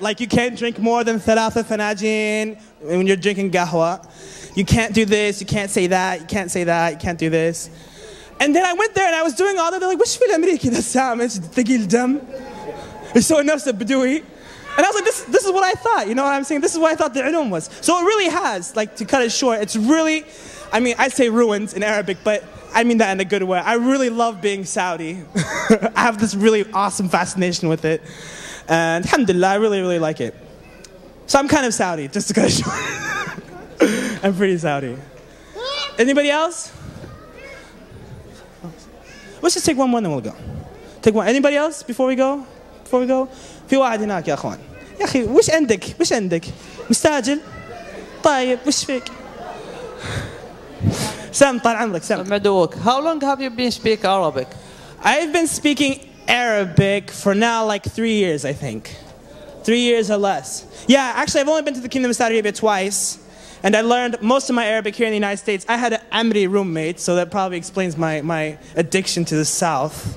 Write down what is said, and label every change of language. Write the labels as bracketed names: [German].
[English] Like you can't drink more than 3 فناجين when you're drinking qahwa. You can't do this, you can't say that, you can't say that, you can't do this. And then I went there and I was doing all that. They're like, [Arabic] "وش في الأمريكي ده السامج ثقيل دم يسوي نفسه بدوي." [English] And I was like, this is what I thought, you know what I'm saying? This is what I thought the ilm was. So it really has, like, to cut it short, it's really, I mean, I say ruined in Arabic, but I mean that in a good way. I really love being Saudi. I have this really awesome fascination with it. And alhamdulillah, I really, really like it. So I'm kind of Saudi, just to cut it short. I'm pretty Saudi. Anybody else? Let's just take one more and then we'll go. Take one. Anybody else before we go? [Arabic] في واحد هناك يا اخوان. يا اخي وش عندك؟ مستعجل؟ طيب وش فيك؟ سام طال عمرك سام. مدوك. [English] How long have you been speaking Arabic? I've been speaking Arabic for now like 3 years, I think. 3 years or less. Yeah, actually I've only been to the Kingdom of Saudi Arabia twice. And I learned most of my Arabic here in the United States. I had an Amri roommate, so that probably explains my addiction to the South.